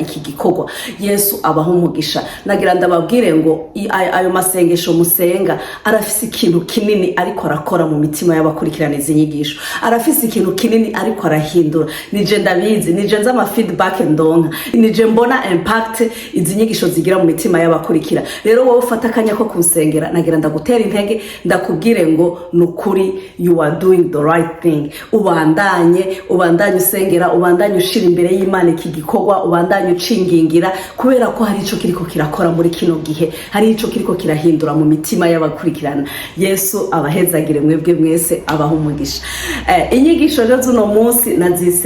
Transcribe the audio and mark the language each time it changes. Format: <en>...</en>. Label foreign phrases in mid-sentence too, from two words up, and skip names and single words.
<rn>iki gikorwa Yesu abaho umugisha nagira ndababwire ngo ayo masengesho musenga arafise ikintu kinini ariko arakora mu mitima y'abakurikirana izinyigisho arafise ikintu kinini ariko arahindura nije ndabizi nije nza ama feedback ndonka nije mbona impact izinyigisho zigira mu mitima y'abakurikira rero wowe ufata akanya ko kunsengera nagira ndagutera intege ndakubwire ngo nukuri</rn> <en>you are doing the right thing</en> <rn>ubandanye usengera ubandanye ushira imbere y'Imana iki gikorwa ubandanye ucingingira kubera ko hari ico kiriko kirakora muri kino gihe hari ico kiriko kirahindura mu mitima y'abakurikirana Yesu abahezagire mwebwe mwese abaho umugisha inyigisho rero zuno munsi nazise</rn>